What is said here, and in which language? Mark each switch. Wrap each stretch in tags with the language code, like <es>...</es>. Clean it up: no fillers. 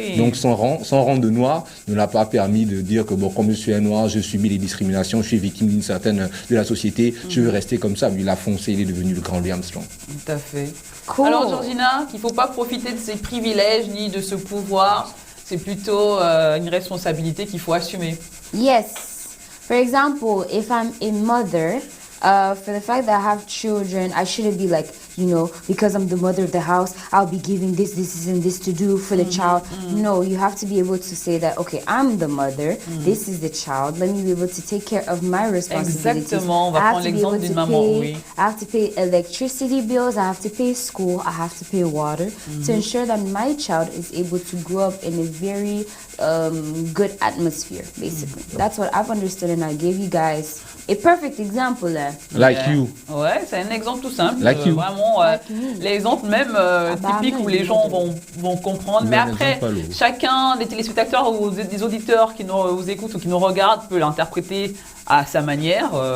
<fr>Donc son rang de noir ne l'a pas permis de dire que comme je suis un noir, je subis les discriminations, je suis victime de la société, je veux rester comme ça. Lui, il a foncé, il est devenu le grand Louis Armstrong. Tout à fait.</fr> <en>Cool.</en> <fr>Alors Georgina, qu'il ne faut pas profiter de ses privilèges ni de ce pouvoir, C'est plutôt une responsabilité qu'il faut assumer.</fr> <en>Yes. For example, if I'm a mother, for the fact that I have children, I shouldn't be like, because I'm the mother of the house, I'll be giving this, and this to do for the child. No, you have to be able to say that, okay, I'm the mother, this is the child, let me be able to take care of my responsibilities.</en> <fr>Exactement, on va prendre l'exemple d'une maman, oui.</fr> <en>I have to pay electricity bills, I have to pay school, I have to pay water to ensure that my child is able to grow up in a very good atmosphere, basically. That's what I've understood, and I gave you guys a perfect example there. Like you.</en> <fr>Ouais, c'est un exemple tout simple.</fr> <en>Like you.</en> <fr>Vraiment, l'exemple même typique où les gens vont comprendre. Mais après, chacun des téléspectateurs ou des auditeurs qui nous écoutent ou qui nous regardent peut l'interpréter à sa manière.</fr>